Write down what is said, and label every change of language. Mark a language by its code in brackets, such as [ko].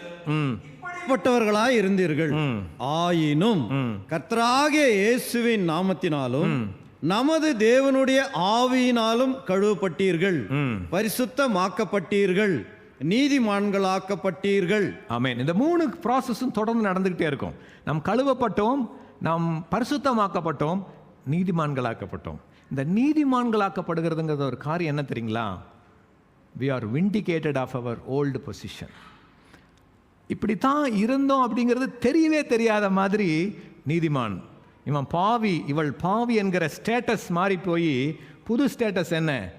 [ta] இப்படிப்பட்டவர்களாய் இருந்தீர்கள், ஆயினும் கர்த்தராகிய இயேசுவின் நாமத்தினாலும் நமது தேவனுடைய ஆவியினாலும் கழுவப்பட்டீர்கள், பரிசுத்தமாக்கப்பட்டீர்கள், நீதிமான்களாக்கப்பட்டீர்கள். ஆமென். இந்த 3 ப்ராசஸும் தொடர்ந்து நடந்துகிட்டே இருக்கும். நாம் கழுவப்பட்டோம், நாம் பரிசுத்தமாக்கப்பட்டோம், நீதிமான்களாக்கப்பட்டோம். இந்த நீதிமான்களாக்கப்படுகிறதுங்கிறது ஒரு காரியம் என்ன தெரியுங்களா? [en] we are vindicated of our old position. [ta] இப்படித்தான் இருந்தோம் அப்படிங்கிறது தெரியவே தெரியாத மாதிரி நீதிமான், இவன் பாவி, இவள் பாவி என்கிற ஸ்டேட்டஸ் மாறி போய் புது ஸ்டேட்டஸ் என்ன?